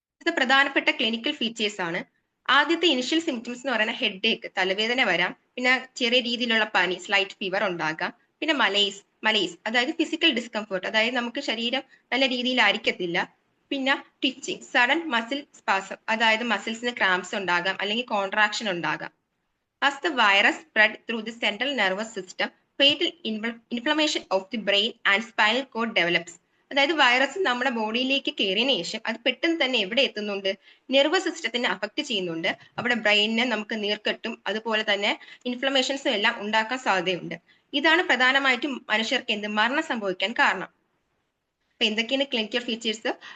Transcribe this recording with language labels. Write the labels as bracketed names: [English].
[Malayalam] ഇത് പ്രധാനപ്പെട്ട clinical features ആണ്. ആദ്യത്തെ ഇനിഷ്യൽ സിംറ്റംസ് എന്ന് പറയുന്നത് ഹെഡ് ഏക്ക്, തലവേദന വരാം, പിന്നെ ചെറിയ രീതിയിലുള്ള പനി, സ്ലൈറ്റ് ഫീവർ ഉണ്ടാകാം, പിന്നെ മലേസ് അതായത് ഫിസിക്കൽ ഡിസ്കംഫർട്ട്, അതായത് നമുക്ക് ശരീരം നല്ല രീതിയിലായിരിക്കത്തില്ല, പിന്നെ ട്വിച്ചിങ്, സഡൻ മസിൽ സ്പാസം, അതായത് മസിൽസിന് ക്രാംസ് ഉണ്ടാകാം അല്ലെങ്കിൽ കോൺട്രാക്ഷൻ ഉണ്ടാകാം. [English] As the virus spread through the central nervous system, fatal inflammation of the brain and spinal cord develops. [Malayalam] അതായത് വൈറസ് നമ്മുടെ ബോഡിയിലേക്ക് കയറിയതിനു ശേഷം അത് പെട്ടെന്ന് തന്നെ എവിടെ എത്തുന്നുണ്ട്, നെർവസ് സിസ്റ്റത്തിനെ അഫക്ട് ചെയ്യുന്നുണ്ട്. അവിടെ ബ്രെയിനിന് നമുക്ക് നീർക്കെട്ടും അതുപോലെ തന്നെ ഇൻഫ്ലമേഷൻസും എല്ലാം ഉണ്ടാക്കാൻ സാധ്യതയുണ്ട്. ഇതാണ് പ്രധാനമായിട്ടും മനുഷ്യർക്ക് മരണം സംഭവിക്കാൻ കാരണം. അപ്പൊ എന്തൊക്കെയാണ് ക്ലിനിക്കൽ ഫീച്ചേഴ്സ്?